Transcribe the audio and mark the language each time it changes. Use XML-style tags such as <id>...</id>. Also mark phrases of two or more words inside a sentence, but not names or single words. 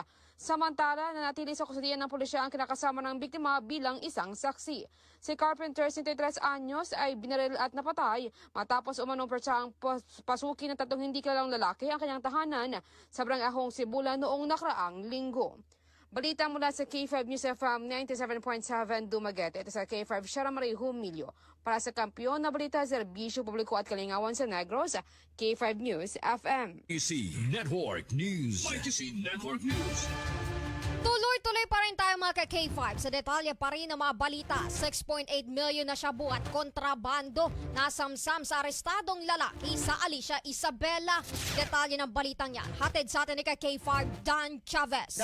<tl>Samantala, nanatili sa kustudiyan ng pulisya ang kinakasama ng biktima bilang isang saksi. Si Carpenter, 63 anyos, ay binaril at napatay matapos umanong pertsahang pasukin ng 3 hindi kilalang lalaki ang kanyang tahanan sa Barangay Sibulan noong nakaraang linggo. Balita mula sa K5 News FM 97.7 Dumaguete. Ito sa K5 Shara Marie Humilio. Para sa kampiyon na balita, serbisyo publiko at kalingawan sa Negros, K5 News FM. YTC Network News. YTC Network News. Tuloy-tuloy pa rin tayo mga ka-K5 sa detalye pa rin ng mga balita. 6.8 million na shabu at kontrabando nasamsam sa arestadong lalaki sa Alicia Isabela. Detalye ng balitang yan hatid sa atin ni ka-K5 Dan Chavez.</tl>